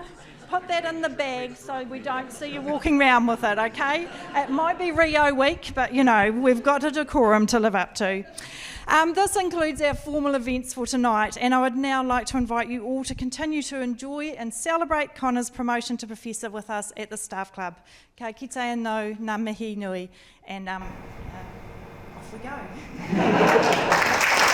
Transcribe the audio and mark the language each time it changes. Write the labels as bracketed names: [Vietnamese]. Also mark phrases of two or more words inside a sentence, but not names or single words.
[English] Put that in the bag so we don't see you walking around with it, okay? It might be Rio week, but you know, we've got a decorum to live up to. This includes our formal events for tonight, and I would now like to invite you all to continue to enjoy and celebrate Conor's promotion to Professor with us at the Staff Club. [Māori] Ka kite anō, ngā mihi nui, [English] and off we go.